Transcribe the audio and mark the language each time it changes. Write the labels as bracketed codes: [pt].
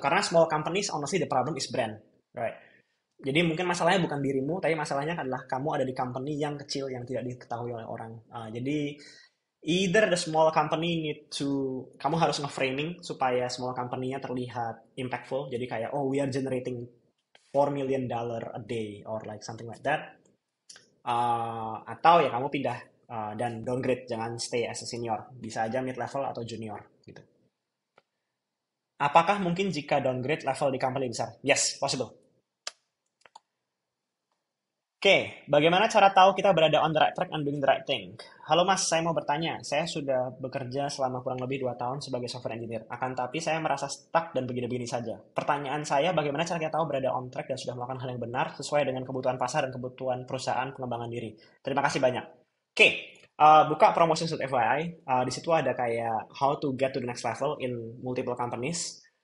[id] Karena [en] small companies, honestly, the problem is brand. Right? [id] Jadi mungkin masalahnya bukan dirimu, tapi masalahnya adalah kamu ada di company yang kecil yang tidak diketahui oleh orang. Jadi either the [en] small company need to, [id] kamu harus nge-framing supaya small company-nya terlihat impactful. Jadi kayak, [en] oh we are generating $4 million a day or like something like that. [id] Atau ya kamu pindah dan downgrade, jangan [en] stay as a senior. [id] Bisa aja mid level atau junior gitu. Apakah mungkin jika downgrade level di company besar? [en] Yes, possible. [id] Oke, bagaimana cara tahu kita berada [en] on the right track and doing the right thing? [id] Halo Mas, saya mau bertanya. Saya sudah bekerja selama kurang lebih 2 tahun sebagai software engineer. Akan tapi saya merasa stuck dan begini-begini saja. Pertanyaan saya, bagaimana cara kita tahu berada [en] on track [id] dan sudah melakukan hal yang benar sesuai dengan kebutuhan pasar dan kebutuhan perusahaan pengembangan diri? Terima kasih banyak. Oke, buka promotion.fyi. Di situ ada kayak [en] how to get to the next level in multiple companies.